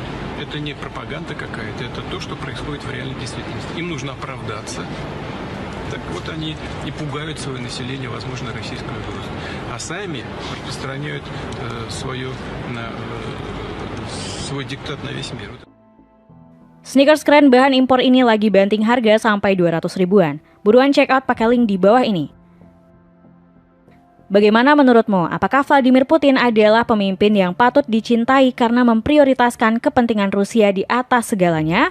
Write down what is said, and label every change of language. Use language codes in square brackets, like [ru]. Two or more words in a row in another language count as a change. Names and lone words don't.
[ru] Это не пропаганда какая-то, это то, что происходит в реальной действительности. Им нужно оправдаться. Так вот они и пугают свое население, возможно, российской угрозой. А сами распространяют свой диктат на весь мир. [id] Sneakers keren bahan impor ini lagi banting harga sampai 200 ribuan. Buruan [en] check out [id] pakai link di bawah ini. Bagaimana menurutmu? Apakah Vladimir Putin adalah pemimpin yang patut dicintai karena memprioritaskan kepentingan Rusia di atas segalanya?